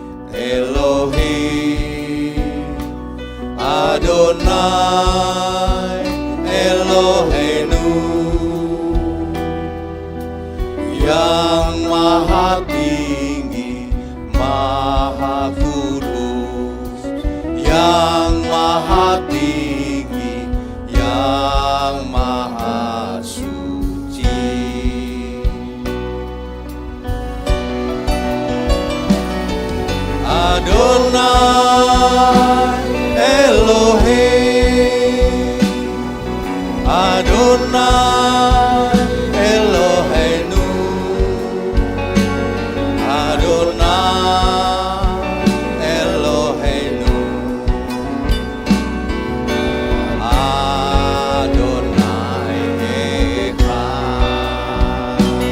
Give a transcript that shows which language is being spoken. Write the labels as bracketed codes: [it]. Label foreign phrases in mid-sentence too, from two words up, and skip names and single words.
[he] אלוהים, אדוני אלוהינו, [id] yang maha tinggi, maha kudus, tinggi, yang maha suci. [he] אדוני אלוהים, אדוני אלוהינו, אדוני אלוהינו, אדוני אחד,